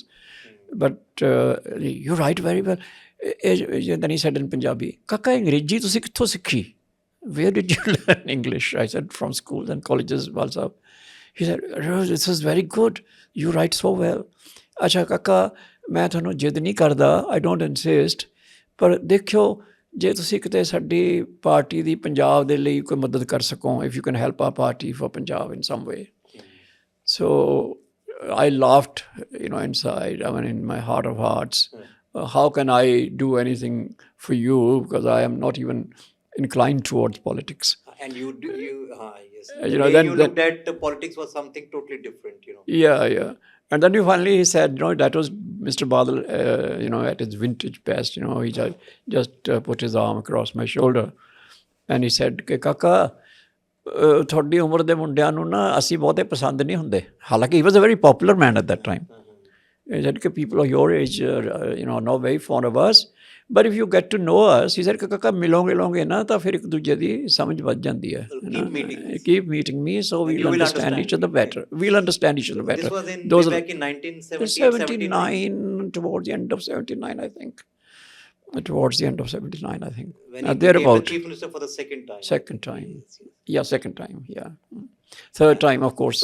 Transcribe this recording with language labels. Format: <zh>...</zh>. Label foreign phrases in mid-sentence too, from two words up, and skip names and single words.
<en>But you write very well." Then he said in Punjabi,</en> <pa>"ਕਾਕਾ, ਅੰਗਰੇਜ਼ੀ ਤੁਸੀਂ ਕਿੱਥੋਂ ਸਿੱਖੀ?</pa> <en>Where did you learn English?" I said, "From schools and colleges, Bal Sahab." He said, "This is very good. You write so well." "Acha,</en> <pa>Kaka, ਮੈਂ ਤੁਹਾਨੂੰ ਜਿੱਦ ਨਹੀਂ ਕਰਦਾ,</pa> <en>I don't insist,</en> <pa>ਪਰ ਦੇਖਿਓ ਜੇ ਤੁਸੀਂ ਕਿਤੇ ਸਾਡੀ ਪਾਰਟੀ ਦੀ ਪੰਜਾਬ ਦੇ ਲਈ ਕੋਈ ਮਦਦ ਕਰ ਸਕੋ,</pa> <en>if you can help our party for Punjab in some way." So I laughed, inside, in my heart of hearts. How can I do anything for you because I am not even inclined towards politics. And yes. Then looked at politics was something totally different, Yeah. And then finally he said, that was Mr. Badal, at his vintage best, he just put his arm across my shoulder. And he said,</en> <pa>"Kaka, ਤੁਹਾਡੀ ਉਮਰ ਦੇ ਮੁੰਡਿਆਂ ਨੂੰ ਨਾ ਅਸੀਂ ਬਹੁਤੇ ਪਸੰਦ ਨਹੀਂ ਹੁੰਦੇ."</pa> <en>ਹਾਲਾਂਕਿ he was a very popular man at that time. He said, "People of your age, are not very fond of us. But if you get to know us," he said,</en> <pa>"Kaka, ਮਿਲੋਗੇ ਨਾ ਤਾਂ ਫਿਰ ਇੱਕ ਦੂਜੇ ਦੀ ਸਮਝ ਵੱਧ ਜਾਂਦੀ ਹੈ."</pa> <en>Keep meeting me so we'll understand each other better. We'll understand each other better. This was back in 1979, towards the end of 79, I think. Towards the end of 79, I think. When he became the chief minister for the second time. Second time. Yeah, second time, yeah. Third time, of course.</en>